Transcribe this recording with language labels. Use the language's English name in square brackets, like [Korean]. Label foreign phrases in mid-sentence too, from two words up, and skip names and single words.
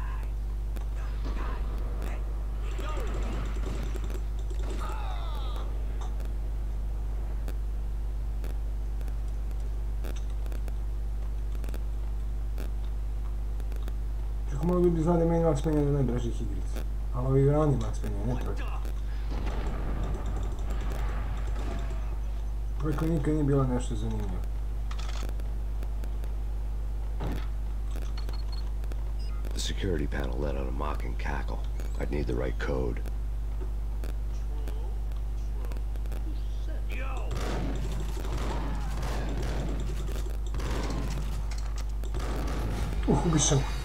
[Serbian] Čekaj, mogu ljudi zna da je meni Max Payne od najdražih igrica. Ali ovi rani Max Payne, ne prvi. Prvi nikad nije bilo nešto zanimljivo. [English] The security panel let out a mocking cackle. I'd need the right code. Ubišen.